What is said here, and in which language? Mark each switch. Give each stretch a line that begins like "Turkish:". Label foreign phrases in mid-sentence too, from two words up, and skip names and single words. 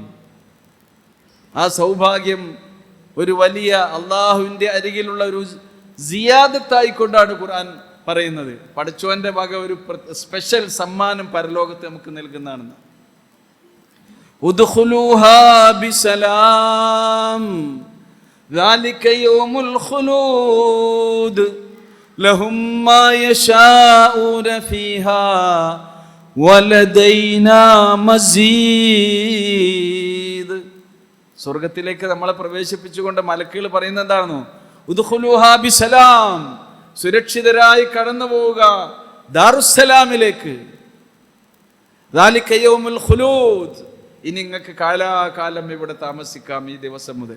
Malayalam: ആ സൗഭാഗ്യം ഒരു വലിയ അള്ളാഹുവിൻ്റെ അരികിലുള്ള ഒരു സിയാദത്തായിക്കൊണ്ടാണ് ഖുർആൻ പറയുന്നത്. പടച്ചോന്റെ വക ഒരു സ്പെഷ്യൽ സമ്മാനം പരലോകത്ത് നമുക്ക് നൽകുന്നതാണെന്ന്.
Arabic: ادخلوها بسلام ذلك يوم الخلود لهم ما يشاءون فيها ولدينا مزيد.
Malayalam: സ്വർഗത്തിലേക്ക് നമ്മളെ പ്രവേശിപ്പിച്ചുകൊണ്ട് മലക്കുകൾ പറയുന്നത് എന്താണെന്നോ?
Arabic: ادخلوها بسلام,
Malayalam: സുരക്ഷിതരായി കടന്നു പോവുക ദാറുസ്സലാമിലേക്ക്.
Arabic: ذلك يوم الخلود,
Malayalam: ഇനി നിങ്ങൾക്ക് കാലാകാലം ഇവിടെ താമസിക്കാം ഈ ദിവസം മുതൽ.